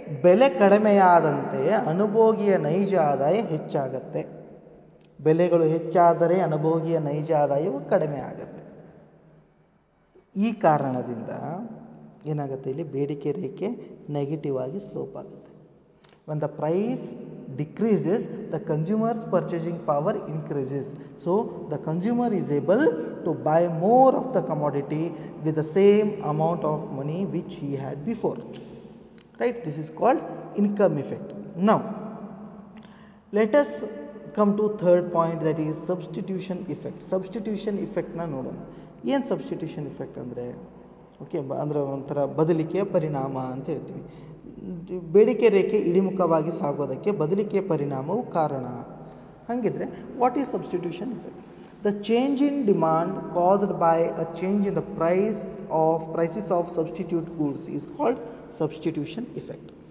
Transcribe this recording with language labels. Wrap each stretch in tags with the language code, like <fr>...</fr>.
<kn>ಬೆಲೆ ಕಡಿಮೆಯಾದಂತೆ ಅನುಭೋಗಿಯ ನೈಜ ಆದಾಯ ಹೆಚ್ಚಾಗತ್ತೆ. ಬೆಲೆಗಳು ಹೆಚ್ಚಾದರೆ ಅನುಭೋಗಿಯ ನೈಜ ಆದಾಯವು ಕಡಿಮೆ ಆಗುತ್ತೆ. ಈ ಕಾರಣದಿಂದ ಏನಾಗುತ್ತೆ, ಇಲ್ಲಿ ಬೇಡಿಕೆ ರೇಖೆ ನೆಗೆಟಿವ್ ಆಗಿ ಸ್ಲೋಪ್ ಆಗುತ್ತೆ.</kn> <en>when the price decreases, the consumer's purchasing power increases. So the consumer is able to buy more of the commodity with the same amount of money which he had before, right? This is called income effect. Now let us come to third point, that is substitution effect.</en> <kn>Substitution effect na ನೋಡೋಣ. ಏನು substitution effect ಅಂದರೆ okay ಅಂದರೆ ಒಂಥರ ಬದಲಿಕೆಯ ಪರಿಣಾಮ ಅಂತ ಹೇಳ್ತೀವಿ. ಬೇಡಿಕೆ ರೇಖೆ ಇಳಿಮುಖವಾಗಿ ಸಾಗೋದಕ್ಕೆ ಬದಲಿಕೆಯ ಪರಿಣಾಮವು ಕಾರಣ. ಹಾಗಿದ್ರೆ</kn> <en>What is substitution effect? The change in demand caused by a change in the prices of substitute goods is called substitution effect.</en>